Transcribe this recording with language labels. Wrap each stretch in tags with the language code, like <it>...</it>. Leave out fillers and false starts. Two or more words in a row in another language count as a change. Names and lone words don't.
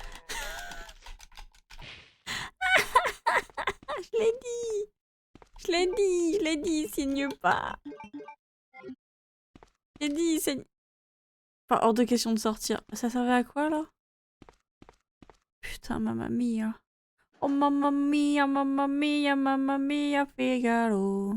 <fr>Je l'ai dit! Je l'ai dit! Je l'ai dit, saigne pas! Je l'ai dit, saigne... Enfin, hors de question de sortir. Ça servait à quoi, là? Putain,</fr> <it>mamma mia. Oh, mamma mia, mamma mia, mamma mia, Figaro.</it>